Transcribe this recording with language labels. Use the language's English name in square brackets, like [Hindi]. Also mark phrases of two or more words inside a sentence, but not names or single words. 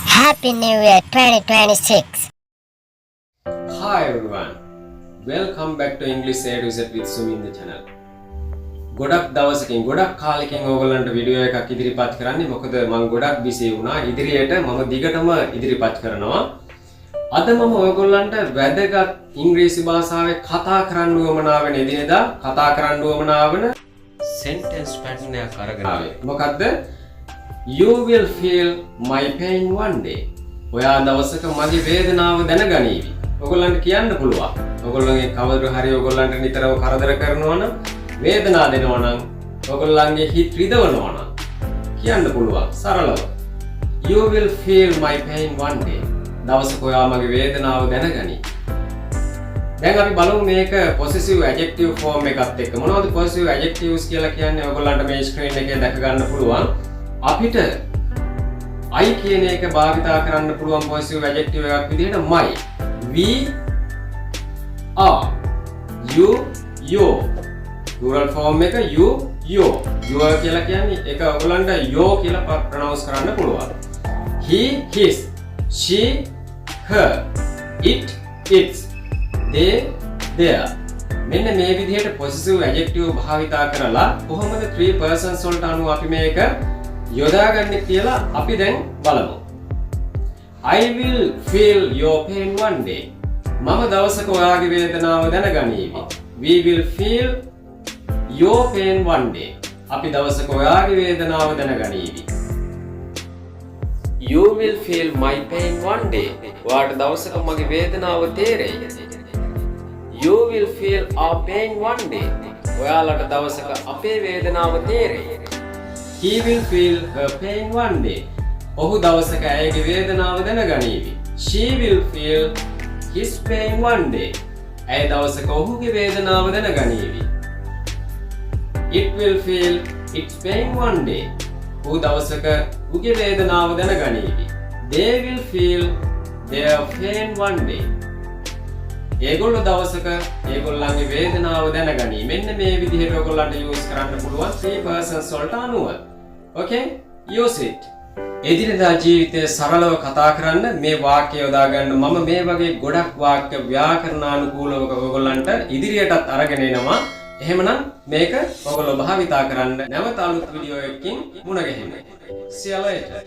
[English] Happy New Year 2026. Hi everyone. Welcome back to English A to Z with Sumi in the channel. [Sinhala] ගොඩක් දවසකින් ගොඩක් කාලෙකින් ඕගොල්ලන්ට වීඩියෝ එකක් ඉදිරිපත් කරන්නේ මොකද මම ගොඩක් බිසි වුණා. ඉදිරියට මම දිගටම ඉදිරිපත් කරනවා. අද මම ඔයගොල්ලන්ට වැදගත් ඉංග්‍රීසි භාෂාවේ කතා කරන්න උවමනා වෙන එදිනෙදා කතා කරන්න උවමනා වෙන [English] sentence pattern [Sinhala] එකක් අරගෙන ආවේ. මොකද්ද? [English] You will feel my pain one day. [Sinhala] ඔයා දවසක මගේ වේදනාව දැනගනීවි. ඔයගොල්ලන්ට කියන්න පුළුවන්. ඔයගොල්ලන්ගේ කවුරු හරි ඔයගොල්ලන්ට නිතරම කරදර කරනවා නම් වේදනාව දෙනවා නම් ඔයගොල්ලන්ගේ හිත රිදවනවා නම් කියන්න පුළුවන් සරලව. [English] You will feel my pain one day. [Sinhala] දවසක ඔයා මගේ වේදනාව දැනගනී. දැන් අපි බලමු මේක [English] possessive adjective form [Sinhala] එකත් එක්ක. මොනවද [English] possessive adjectives [Sinhala] කියලා කියන්නේ? ඔයගොල්ලන්ට මේ screen එකේ දැක ගන්න පුළුවන්. අපිට I කියන එක භාවිතා කරන්න පුළුවන් [English] possessive adjective [Sinhala] එකක් විදිහට my. [English] We are. You, your. Plural form [Sinhala] එක [English] you, your. Your [Sinhala] කියලා කියන්නේ ඒක ඔයගොල්ලන්ට your කියලා pronounce කරන්න පුළුවන්. [English] He, his. She, her. It, its. They, their. [Sinhala] මෙන්න මේ විදිහට possessive adjective භාවිතා කරලා කොහොමද [English] three persons [Sinhala] වලට අනුව අපි මේක යොදාගන්නේ කියලා අපි දැන් බලමු. [English] I will feel your pain one day. [Sinhala] මම දවසක ඔයාගේ වේදනාව දැනගනීවි. [English] We will feel your pain one day. [Sinhala] අපි දවසක ඔයාගේ වේදනාව දැනගනීවි. [English] You will feel my pain one day. [Sinhala] ඔයාට දවසක මගේ වේදනාව තේරෙයි. [English] You will feel our pain one day. [Sinhala] ඔයාලට දවසක අපේ වේදනාව තේරෙයි. [English] He will feel her pain one day. [Sinhala] ඔහු දවසක ඇයගේ වේදනාව දැනගනීවි. [English] She will feel his pain one day. [Sinhala] ඇය දවසක ඔහුගේ වේදනාව දැනගනීවි. [English] It will feel its pain one day. [Sinhala] ඔහු දවසක ඔහුගේ වේදනාව දැනගනීවි. [English] They will feel their pain one day. [Sinhala] ඒගොල්ලෝ දවසක ඒගොල්ලන්ගේ වේදනාව දැනගනී. මෙන්න මේ විදිහට ඔයගොල්ලන්ට යූස් කරන්න පුළුවන් [English] three persons [Sinhala] වලට අනුව. [English] Okay? Use it. [Sinhala] එදිනෙදා ජීවිතයේ සරලව කතා කරන්න මේ වාක්‍ය යොදා ගන්න මම මේ වගේ ගොඩක් වාක්‍ය ව්‍යාකරණානුකූලව ඔයගොල්ලන්ට ඉදිරියටත් අරගෙන එනවා. එහෙමනම් මේක ඔයගොල්ලෝ භාවිතා කරන්න නැවත අලුත් වීඩියෝ එකකින් මුණ ගැහෙන්න. [English] See you later.